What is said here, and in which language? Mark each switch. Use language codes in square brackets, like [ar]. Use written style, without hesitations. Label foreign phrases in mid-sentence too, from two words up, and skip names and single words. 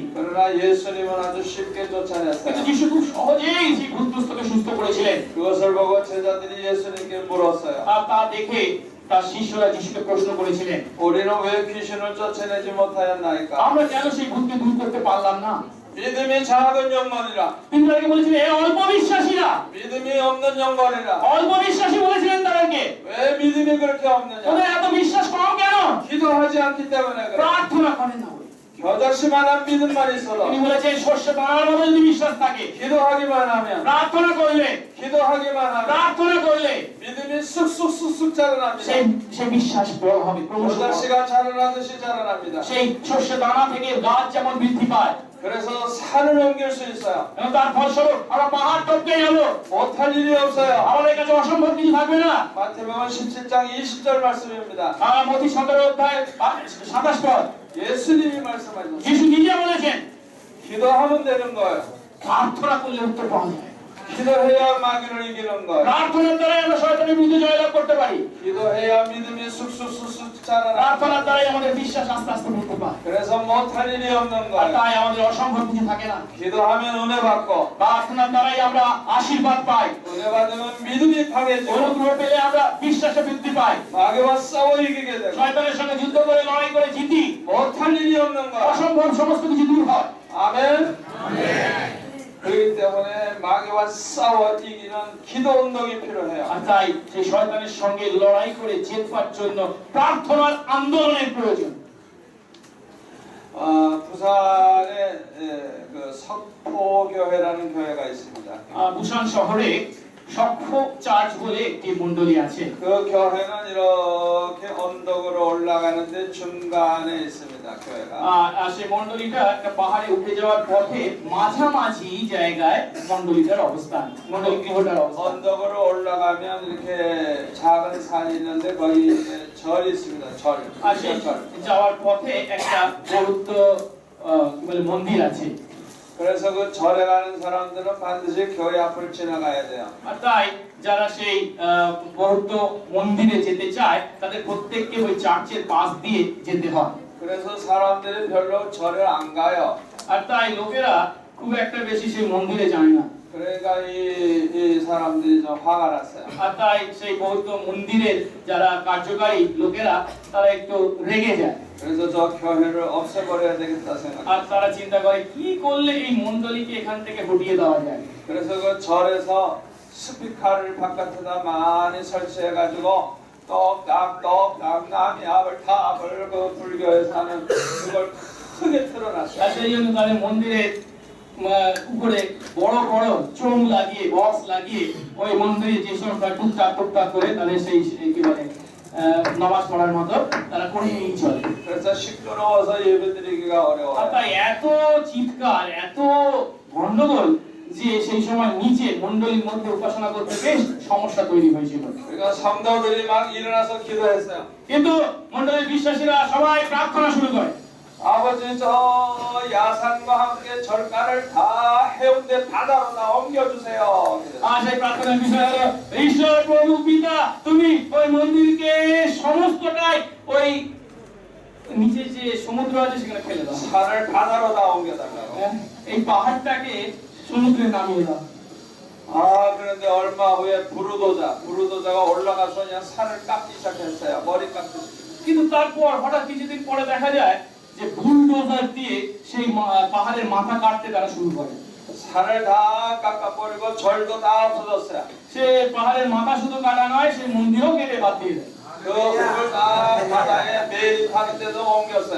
[ko] 그러나 예수님은 아주 쉽게 [bn] কিন্তু [ko] 쫓아냈어요. [bn] যিশু খুব সহজেই সেই ভূতগ্রস্তকে সুস্থ করেছিলেন। [ko] 그것을 보고 제자들이 예수님께 물었어요. [bn] আর তা দেখে তার শিষ্যরা যিশুকে প্রশ্ন করেছিলেন [ko] 우리는 왜 귀신을 쫓아내지 못하였나이까? [bn] আমরা কেন সেই ভূতকে দূর করতে পারলাম না? [ko] 믿음이 작은 영혼이라. [bn] তিনি তাদেরকে বলেছিলেন এ অল্প বিশ্বাসীরা, [ko] 믿음이 없는 영혼이라. [bn] অল্প বিশ্বাসী বলেছিলেন তাদেরকে। [ko] 왜 믿음이 그렇게 없느냐? [bn] ওদের এত বিশ্বাস কম কেন? [ko] 기도하지 않기 때문에 그래. [bn] প্রার্থনা করেন না বলে। [ko] 겨자씨만한 믿음만 있어도 [bn] তিনি বলেছেন সর্ষে দানার মতো যদি বিশ্বাস থাকে, [ko] 기도하기만 하면 [bn] প্রার্থনা করলে [ko] 기도하기만 하면 [bn] প্রার্থনা করলে [ko] 믿음이 쑥쑥쑥쑥 자라납니다. [bn] সেই বিশ্বাস বড় হবে, ক্রমশ বড় হবে। [ko] 겨자씨가 자라나듯이 자라납니다. [bn] সেই সর্ষে দানা থেকে গাছ যেমন বৃদ্ধি পায় [ko] 그래서 산을 옮길 수 있어요. [bn] এবং তার ফলস্বরূপ আমরা পাহাড় টপকে যাব। [ko] 못할 일이 없어요. [bn] আমাদের কাছে অসম্ভব কিছু থাকবে না। [ko] 마태복음 17장 20절 말씀입니다. [bn] মথি 17 অধ্যায় 27 পদ [ko] 예수님이 말씀하셨어요. [bn] যিশু নিজে বলেছেন [ko] 기도하면 되는 거예요. [bn] প্রার্থনা করলে উত্তর পাওয়া যায়। [ko] 기도해야 마귀를 이기는 거예요. [bn] প্রার্থনার দ্বারাই আমরা শয়তানের বিরুদ্ধে জয়লাভ করতে পারি। [ko] 기도해야 믿음이 쑥쑥쑥쑥 자라나. [bn] প্রার্থনার দ্বারাই আমাদের বিশ্বাস আস্তে আস্তে বৃদ্ধি পায়। [ko] 그래서 못할 일이 없는 [bn] আর [ko] 거예요. [bn] তাই আমাদের অসম্ভব কিছু থাকে না। [ko] 기도하면 은혜 받고, [bn] প্রার্থনার দ্বারাই আমরা আশীর্বাদ পাই। [ko] 은혜 받으면 믿음이 강해지고, [bn] অনুগ্রহ পেলে আমরা বিশ্বাসে বৃদ্ধি পাই। [ko] 마귀와 싸워 이기게 되고, [bn] শয়তানের সঙ্গে যুদ্ধ করে লড়াই করে জিতি। [ko] 못할 일이 없는 거예요. [bn] অসম্ভব সমস্ত কিছু দূর হয়। [ko] 아멘. 그렇기 때문에 마귀와 싸워 이기는 기도 운동이 필요해요. [bn] আর তাই সেই শয়তানের সঙ্গে লড়াই করে জেতবার জন্য প্রার্থনার আন্দোলনের প্রয়োজন। [ko] 부산에 그 석포교회라는 교회가 있습니다. [bn] 부산 শহরে 석포 চার্চ বলে একটি মণ্ডলী আছে। [ko] 그 교회는 이렇게 언덕으로 올라가는데 중간에 있습니다. 교회가. [bn] সেই মণ্ডলীটা একটা পাহাড়ে উঠে যাওয়ার পথে মাঝামাঝি জায়গায় মণ্ডলীটার অবস্থান, মণ্ডলী গৃহটার অবস্থান। [ko] 언덕으로 올라가면 이렇게 작은 산이 있는데 거기 절이 있습니다. 절. [bn] আর সেই যাওয়ার পথে একটা বৌদ্ধ কি বলে মন্দির আছে। [ko] 그래서 그 절에 가는 사람들은 반드시 교회 앞을 지나가야 돼요. [bn] আর তাই যারা সেই বৌদ্ধ মন্দিরে যেতে চায় তাদের প্রত্যেককে ওই চার্চের পাশ দিয়ে যেতে হয়। [ko] 그래서 사람들이 별로 절에 안 가요. [bn] আর তাই লোকেরা খুব একটা বেশি সেই মন্দিরে যায় না। [ko] 그러니까 이 사람들이 좀 화가 났어요. [bn] আর তাই সেই বৌদ্ধ মন্দিরের যারা কার্যকারী লোকেরা তারা একটু রেগে যায়। [ko] 그래서 저 교회를 없애버려야 되겠다 생각. [bn] আর তারা চিন্তা করে কি করলে এই মণ্ডলীকে এখান থেকে হটিয়ে দেওয়া যায়। [ko] 그래서 그 절에서 스피커를 바깥에다 많이 설치해가지고 똑딱똑딱 남이 압을 탑을 그 불교에서 하는 그걸 크게 틀어놨어요. [bn] আর সেই জন্য তাদের মন্দিরের উপরে বড় বড় চোঙ লাগিয়ে বক্স লাগিয়ে ওই মন্দিরে যে সমস্ত টুকটাক টুকটাক করে তাদের সেই কি বলে নামাজ পড়ার মতো তারা করেই চলে। [ko] 그래서 시끄러워서 예배드리기가 [bn] আর [ko] 어려워요. [bn] তাই এত চিৎকার এত গন্ডগোল যে সেই সময় নিচে মণ্ডলীর মধ্যে উপাসনা করতে বেশ সমস্যা তৈরি হয়েছিল। [ko] 그러니까 성도들이 막 일어나서 기도했어요. [bn] কিন্তু মণ্ডলীর বিশ্বাসীরা সবাই প্রার্থনা শুরু করে [ko] 아버지 저 야산과 함께 절간을 다 해운대 바다로 다 옮겨주세요. [bn] আর সেই প্রার্থনার বিষয় হলো ঈশ্বর প্রভু পিতা তুমি ওই মন্দিরকে সমস্তটাই ওই নিচে যে সমুদ্র আছে সেখানে ফেলে দাও। [ko] 산을 바다로 다 옮겨달라고. [bn] এই পাহাড়টাকে সমুদ্রে নামিয়ে দাও। [ko] 아 그런데 얼마 후에 부르도자가 올라가서 그냥 산을 깎기 시작했어요. 머리 깎듯이. [bn] কিন্তু তারপর হঠাৎ কিছুদিন পরে দেখা যায় যে বুলডোজার দিয়ে সেই পাহাড়ের মাথা কাটতে তারা শুরু করে। [ko] 산을 다 깎아버리고 절도 다 없어졌어요. [bn] সে পাহাড়ের মাথা শুধু কাটা নয়, সেই মন্দিরও কেটে বাদ দিয়ে দেয়। [ko] 그 흙을 다 바다에 매립하는 데도 옮겼어요.